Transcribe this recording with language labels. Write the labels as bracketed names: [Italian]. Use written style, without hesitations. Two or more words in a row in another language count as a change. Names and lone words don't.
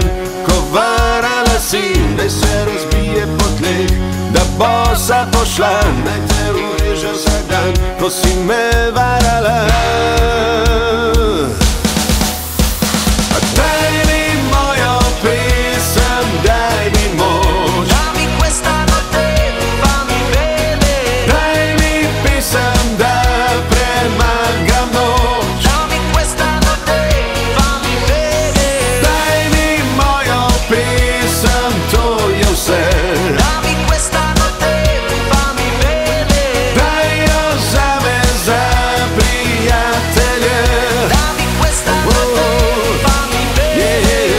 [Slovenian] Kovarala si, naj se razbije po tleh, da bosa pošla, naj te ureže vsak dan, ko si me varala. Daj mi mojo pesem, daj mi moč. [Italian] Dammi questa notte, fammi bene. [Slovenian] Daj mi pesem, da premagam noč. [Italian] Dammi questa notte, fammi bene. [Slovenian] Daj mi mojo pesem, to je vse. [Italian] Dammi questa notte, fammi bene. [Slovenian] Daj jo zame za prijatelje. [Italian] Dammi questa notte, fammi bene.